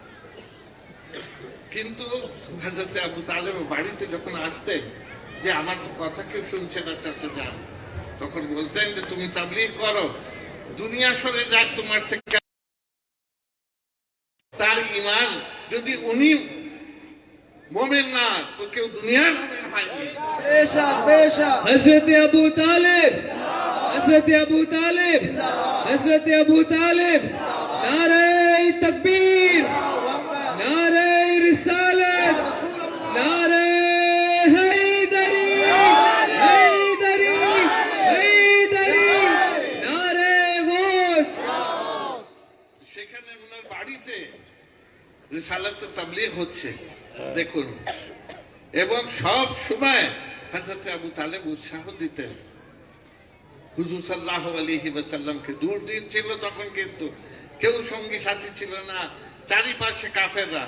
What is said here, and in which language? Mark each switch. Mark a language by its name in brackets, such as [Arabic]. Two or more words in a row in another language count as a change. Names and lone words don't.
[Bangla] কিন্তু হযরত আবু তালেব বাড়িতে যখন আসতেন, যে আমার তো কথা কেউ শুনছে না চাচা যান, তখন বলতেন যে তুমি তাবলীগ করো, দুনিয়া সরে যাক তোমার থেকে, তার ঈমান যদি উনি মুমিন না তো কেউ দুনিয়ার মুমিন হয়নি। বেশক বেশক [Urdu] हजरत अबू तालिब, हजरत अबू तालिब, हजरत अबू तालिब, نعرۂ تکبیر، نعرۂ رسالت، نعرۂ حیدری، حیدری، حیدری، نعرۂ غوث. [Bangla] সেখানে ওনার বাড়িতে রিসালাত তাবলীগ হচ্ছে দেখুন, এবং সব সময় হযরত আবু তালেব উৎসাহ দিতেন। হুজুর সাল্লাল্লাহু আলাইহি ওয়াসাল্লামকে দুর্দিন ছিল তখন, কিন্তু কেউ সঙ্গী সাথী ছিল না, চারিপাশে কাফেররা।